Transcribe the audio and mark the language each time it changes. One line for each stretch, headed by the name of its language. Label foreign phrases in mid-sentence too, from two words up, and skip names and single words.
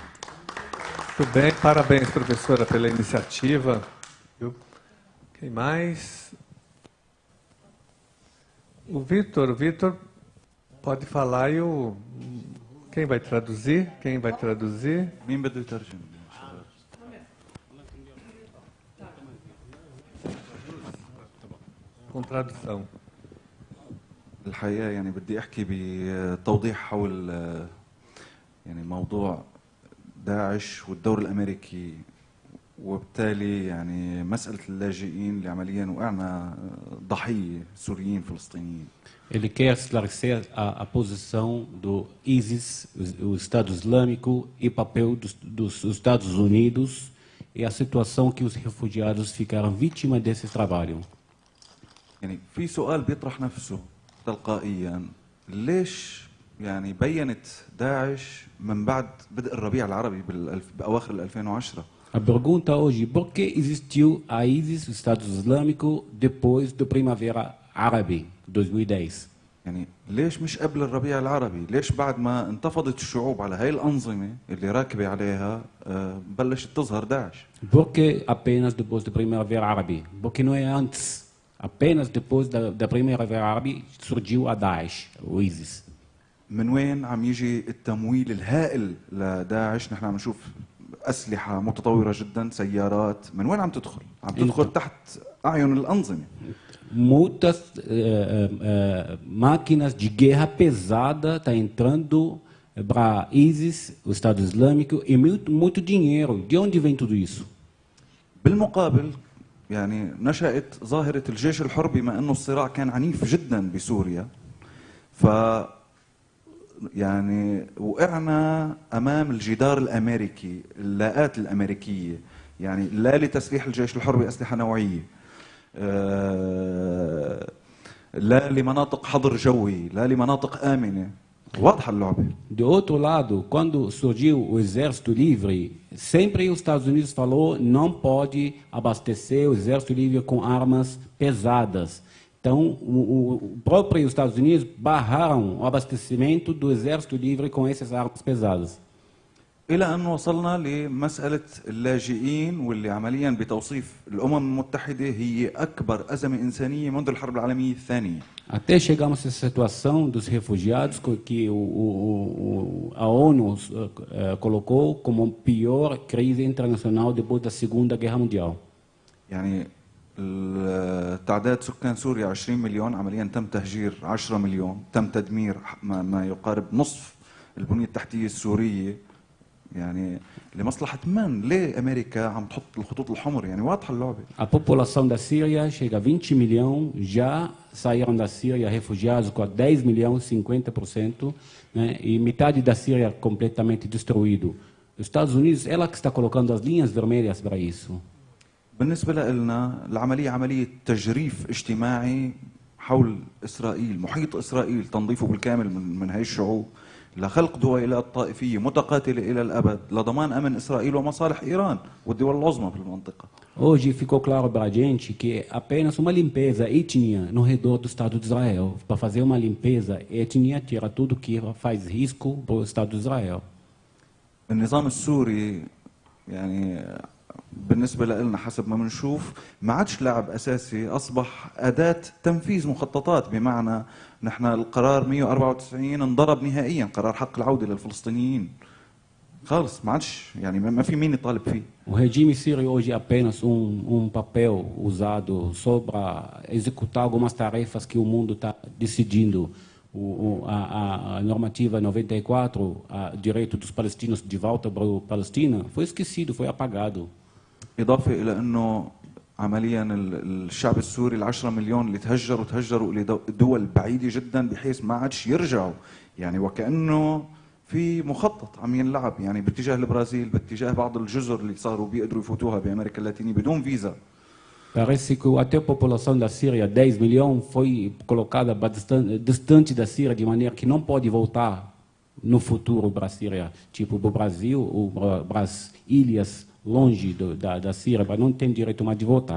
Portuguese: Muito bem, parabéns, professora, pela iniciativa. Quem mais? O Vitor pode falar e quem vai traduzir? Quem vai traduzir?
Arabic: مين بده يترجم؟
Portuguese: Com tradução.
Arabic: الحقيقة يعني بدي أحكي بتوضيح حول يعني موضوع داعش والدور الأمريكي وبالتالي يعني مسألة اللاجئين اللي عمليا وقعنا ضحية سوريين فلسطينيين.
Portuguese: Ele quer esclarecer a posição do ISIS, o Estado Islâmico, e o papel dos Estados Unidos e a situação que os refugiados ficaram vítimas desse trabalho.
Arabic: يعني في سؤال بيطرح نفسه تلقائيا، ليش يعني بينت داعش من بعد بدء الربيع العربي بأواخر 2010؟
Portuguese: A pergunta hoje, por que existiu a ISIS, o Estado Islâmico, depois do Primavera Árabe, 2010?
Arabic: يعني ليش مش قبل الربيع العربي؟ ليش بعد ما انتفضت الشعوب على هاي الأنظمة اللي راكبة عليها بلشت تظهر داعش؟
Portuguese: Por que apenas depois do Primavera Árabe? Por que não é antes? Apenas depois da Primavera Árabe surgiu a Daesh, o ISIS.
Arabic: من وين عم يجي التمويل الهائل لداعش؟ نحن عم نشوف أسلحة متطورة جدا، سيارات، من وين عم تدخل؟ عم تدخل تحت أعين الأنظمة.
Portuguese: Muitas máquinas de guerra pesada estão entrando para ISIS, o Estado Islâmico, e muito dinheiro. De onde vem tudo isso?
Arabic: بالمقابل يعني نشأت ظاهرة الجيش الحر بما أنه الصراع كان عنيف جدا بسوريا، يعني وقعنا أمام الجدار الأمريكي، اللاءات الأمريكية، يعني لا لتسليح الجيش الحر بأسلحة نوعية، لا لمناطق حظر جوي، لا لمناطق آمنة. واضحة اللعبة.
Portuguese: De outro lado, quando surgiu o Exército Livre, sempre os Estados Unidos falou não pode abastecer o Exército Livre com armas pesadas. Então, o próprio Estados Unidos barraram o abastecimento do Exército Livre com essas armas pesadas.
Arabic: إلى أن وصلنا لمسألة اللاجئين واللي عمليا بتوصيف الأمم المتحدة هي أكبر أزمة إنسانية منذ الحرب العالمية الثانية.
Portuguese: Até chegamos a essa situação dos refugiados que a ONU colocou como a pior crise internacional depois da Segunda Guerra Mundial.
Arabic: يعني تعداد سكان سوريا 20 مليون، عمليا تم تهجير 10 مليون، تم تدمير ما يقارب نصف البنية التحتية السورية. يعني لمصلحة من؟ ليه أمريكا عم تحط الخطوط الحمر؟ يعني واضحة اللعبة.
Portuguese: A população da Síria chega a 20 milhões, já saíram da Síria refugiados com 10 milhões, 50%, né? E metade da Síria completamente destruído. Os Estados Unidos, ela que está colocando as linhas vermelhas para isso.
Arabic: بالنسبة لنا العملية عملية تجريف اجتماعي حول إسرائيل، محيط إسرائيل تنظيفه بالكامل من هاي الشعوب، لخلق دويلات طائفية متقاتلة إلى الأبد لضمان أمن إسرائيل ومصالح إيران والدول العظمى في المنطقة.
Portuguese: Hoje ficou claro para a gente que é apenas uma limpeza étnica no redor do Estado de Israel. Para fazer uma limpeza étnica, tira tudo que faz risco para o Estado de Israel.
Arabic: النظام السوري يعني بالنسبة لنا حسب ما بنشوف ما عادش لاعب أساسي، أصبح أداة تنفيذ مخططات. بمعنى نحن القرار 194 انضرب نهائيا، قرار حق العودة للفلسطينيين خالص ما عادش، يعني ما في مين يطالب فيه.
Portuguese: O regime sírio hoje é apenas papel usado só para executar algumas tarefas que o mundo está decidindo. A normativa 94, o direito dos palestinos de volta para a Palestina, foi esquecido, foi apagado.
Arabic: إضافة إلى أنه عمليا الشعب السوري ال10 مليون اللي تهجروا إلى دول بعيدة جدا بحيث ما عادش يرجعوا، يعني وكأنه في مخطط عم ينلعب، يعني باتجاه البرازيل، باتجاه بعض الجزر اللي صاروا بيقدروا يفوتوها بأمريكا اللاتينية بدون فيزا.
Portuguese: Parece que até a população da Síria, 10 milhões, foi colocada distante da Síria, de maneira que não pode voltar no futuro para a Síria, tipo para o Brasil ou para as ilhas longe da Síria, para não ter direito mais de voltar.